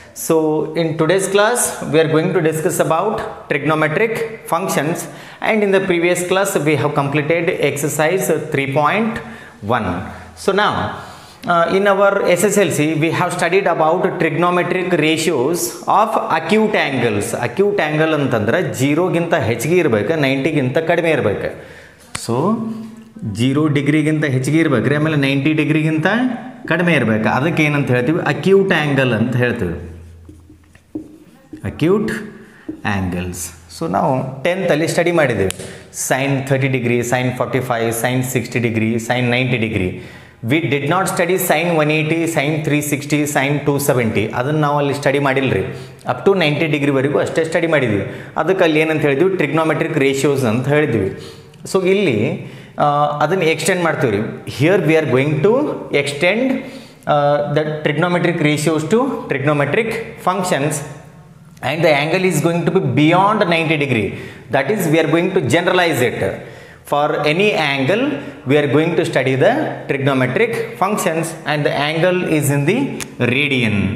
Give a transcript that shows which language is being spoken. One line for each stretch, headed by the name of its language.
English: So in today's class we are going to discuss about trigonometric functions, and in the previous class we have completed exercise 3.1. So now in our SSLC we have studied about trigonometric ratios of acute angles.
Kannada: Acute angle ಅಂತಂದ್ರೆ 0 ಗಿಂತ ಹೆಚ್ಚಿಗೆ ಇರಬೇಕು, 90 ಗಿಂತ ಕಡಿಮೆ ಇರಬೇಕು. So 0 ಡಿಗ್ರಿಗಿಂತ ಹೆಚ್ಚಿಗೆ ಇರಬೇಕು ರೀ, ಆಮೇಲೆ 90 ಡಿಗ್ರಿಗಿಂತ ಕಡಿಮೆ ಇರಬೇಕು. ಅದಕ್ಕೆ ಏನಂತ ಹೇಳ್ತೀವಿ? ಅಕ್ಯೂಟ್ ಆ್ಯಂಗಲ್ ಅಂತ ಹೇಳ್ತೀವಿ. Acute angles. ಸೊ ನಾವು 10th ಅಲ್ಲಿ ಸ್ಟಡಿ ಮಾಡಿದ್ದೀವಿ. Sign 30 degree, sign 45, sign 60 degree, sign 90 degree.
English: We did not study sine 180, sine 360, sine 270.
Kannada: ಅದನ್ನು ನಾವು ಅಲ್ಲಿ ಸ್ಟಡಿ ಮಾಡಿಲ್ಲ ರೀ. ಅಪ್ ಟು 90 ಡಿಗ್ರಿವರೆಗೂ ಅಷ್ಟೇ ಸ್ಟಡಿ ಮಾಡಿದ್ವಿ. ಅದಕ್ಕೆ ಅಲ್ಲಿ ಏನಂತ ಹೇಳಿದ್ವಿ? ಟ್ರಿಗ್ನೋಮೆಟ್ರಿಕ್ ರೇಷಿಯೋಸ್ ಅಂತ ಹೇಳಿದ್ವಿ. ಸೊ ಇಲ್ಲಿ ಅದನ್ನು ಎಕ್ಸ್ಟೆಂಡ್ ಮಾಡ್ತೀವಿ ರೀ. Here we are going to extend the trigonometric ratios to trigonometric functions,
English: and the angle is going to be beyond 90 degree. That is, we are going to generalize it. For any angle we are going to study the trigonometric functions, and the angle is in the radian.